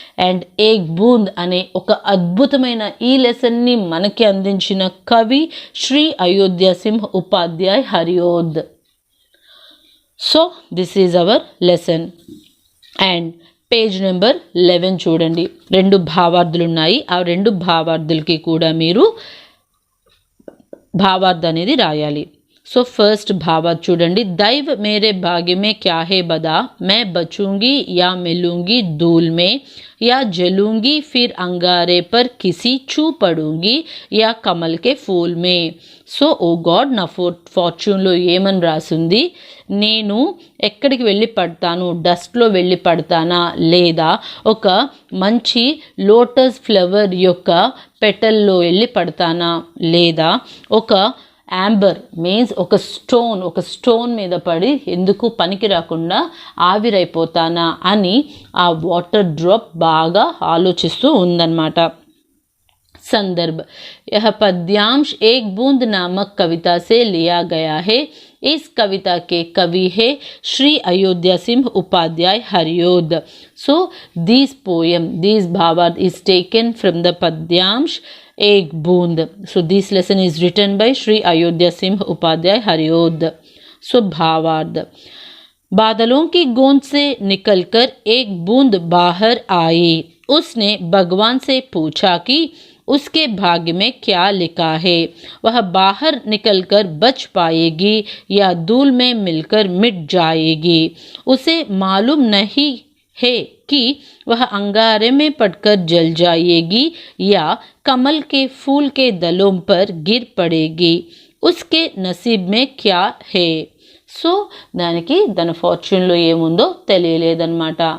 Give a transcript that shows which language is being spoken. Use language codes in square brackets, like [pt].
[te] And ఏక్ బూంద్ అనే ఒక అద్భుతమైన ఈ లెసన్ని మనకి అందించిన కవి Shri Ayodhya Singh Upadhyay హరియోద్. [en] So this is our lesson. And page number 11 చూడండి. [te] 2 భావార్థులు ఉన్నాయి. ఆ 2 భావార్థులకి కూడా మీరు భావార్థ అనేది రాయాలి. సో ఫస్ట్ భావార్థ చూడండి. [hi] दैव मेरे भाग्य में क्या है बदा, मैं बचूंगी या मिलूंगी धूल में, या जलूंगी फिर अंगारे पर किसी छू पड़ूंगी, या कमल के फूल में. [te] సో ఓ గాడ్, నా ఫార్చ్యూన్లో ఏమని రాసింది, నేను ఎక్కడికి వెళ్ళి పడతాను, డస్ట్లో వెళ్ళి పడతానా, లేదా ఒక మంచి లోటస్ ఫ్లవర్ యొక్క పెటల్లో వెళ్ళి పడతానా, లేదా ఒక యాంబర్ మీన్స్ ఒక స్టోన్ మీద పడి ఎందుకు పనికి రాకుండా ఆవిరైపోతానా అని ఆ వాటర్ డ్రాప్ బాగా ఆలోచిస్తూ ఉందన్నమాట. [hi] संदर्भ, यह पद्यांश एक बूंद नामक कविता से लिया गया है. इस कविता के कवि है Shri Ayodhya Singh Upadhyay Hariaudh. [en] So this bhavard is taken from the पद्यांश Ek Boond. So this lesson is written by Shri Ayodhya Singh Upadhyay Hariod. [hi] So भावार्थ, बादलों की गूंज से निकलकर एक बूंद बाहर आई. उसने भगवान से पूछा कि उसके भाग्य में क्या लिखा है. वह बाहर निकलकर बच पाएगी या धूल में मिलकर मिट जाएगी. उसे मालूम नहीं है कि वह अंगारे में पड़कर जल जाएगी या कमल के फूल के दलों पर गिर पड़ेगी. उसके नसीब में क्या है. [te] సో దానికి దాని ఫార్చ్యూన్లో ఏముందో తెలియలేదన్నమాట.